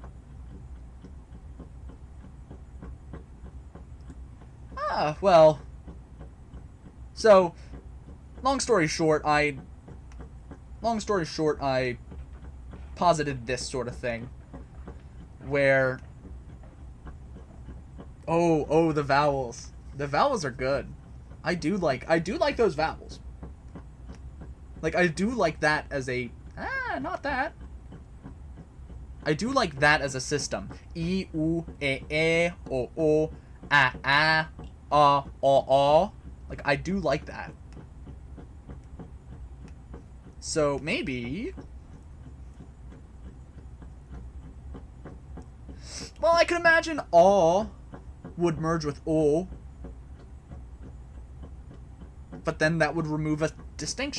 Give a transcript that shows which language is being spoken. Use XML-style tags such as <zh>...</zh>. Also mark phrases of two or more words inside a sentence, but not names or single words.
<en>Well, so long story short, I posited this sort of thing where the vowels. The vowels are good. I do like those vowels. Like, I do like that as a not that. I do like that as a system. I, u, e, o, a, o. Like, I do like that. So maybe, well, I can imagine aw would merge with o, but then that would remove a distinction.</en>